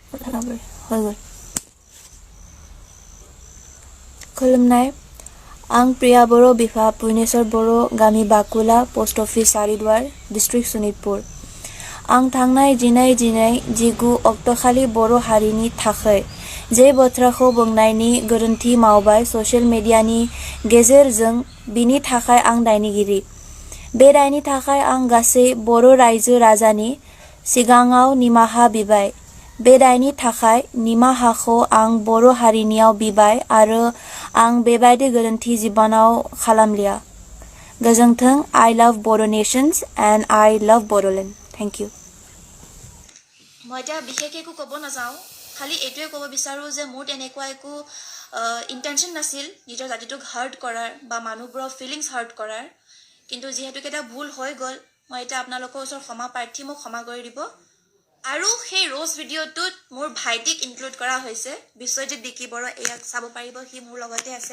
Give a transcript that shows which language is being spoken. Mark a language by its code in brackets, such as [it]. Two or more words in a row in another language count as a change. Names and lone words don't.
[as] হৈ গ'ল [brx] खुलुमनाय आं प्रिया बर' बिफा पुर्णेश्वर बर' गामि बाकुला [en] post office [brx] सारिदुवार डिस्ट्रिक्ट सनितपुर आं थांनाय 19 अक्ट'खालि बर' हारिनि थाखाय जे बाथ्राखौ बुंनायनि गोरोन्थि मावबाय [en] social mediani [brx] गेजेरजों बिनि थाखाय आं दायनिगिरि बे दायनि थाखाय आं गासै बर' रायजो राजानि सिगाङाव निमाहा बिबाय बे दायनि थाखाय निमाहाखौ आं बर' हारिनियाव बिबाय आरो आं बेबायदि गोरोन्थि जिबनाव खालामलिया गोजोन्थों [en] I love Bodo Nations and I love Bodoland thank you [as] মই এটা বিশেষ একো ক'ব নাযাওঁ খালি এইটোৱে ক'ব বিচাৰোঁ যে মোৰ তেনেকুৱা একো ইণ্টেনশ্যন নাছিল নিজৰ জাতিটোক হাৰ্ট কৰাৰ বা মানুহবোৰৰ [en] feelings hurt [as] কৰাৰ কিন্তু যিহেতুকে এটা ভুল হৈ গ'ল মই এতিয়া আপোনালোকৰ ওচৰত ক্ষমা প্ৰাৰ্থী মোক ক্ষমা কৰি দিব আৰু সেই ৰোজ ভিডিঅ'টোত মোৰ ভাইটিক ইনক্লুড কৰা হৈছে বিশ্বজিৎ বিকি বড়ো ইয়াক চাব পাৰিব সি মোৰ লগতে আছে